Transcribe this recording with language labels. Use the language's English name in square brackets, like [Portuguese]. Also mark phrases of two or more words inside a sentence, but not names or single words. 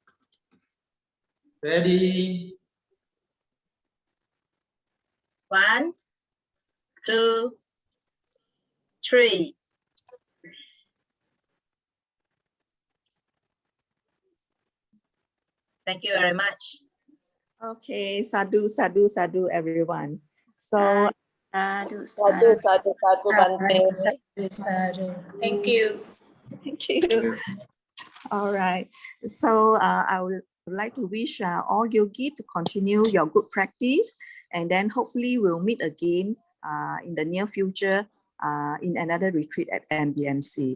[English] Ready? 1, 2, 3. Thank you very much. Okay, [Pali] sadhu sadhu sadhu [English] everyone. So Sadhu, [Pali] Sadhu, sadhu, sadhu, Bante. [English] Thank you. thank you. All right. So I would like to wish all yogi to continue your good practice, and then hopefully we'll meet again in the near future in another retreat at MBMC.